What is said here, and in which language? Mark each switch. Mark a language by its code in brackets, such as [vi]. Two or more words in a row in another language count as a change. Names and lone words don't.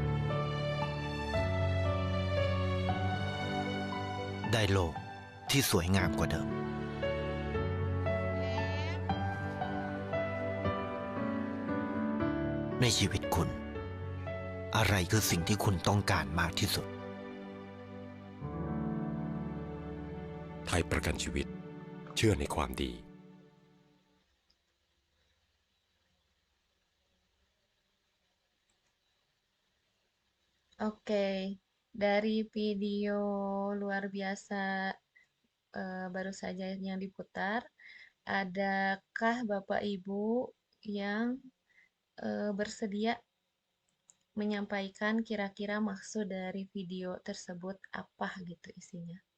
[th] ได้โลกที่สวยงามกว่าเดิม ในชีวิตคุณ อะไรคือสิ่งที่คุณต้องการมากที่สุด ไทยประกันชีวิตเชื่อในความดี [id] Oke, dari video luar biasa baru saja yang diputar, adakah Bapak Ibu yang bersedia menyampaikan kira-kira maksud dari video tersebut apa gitu isinya?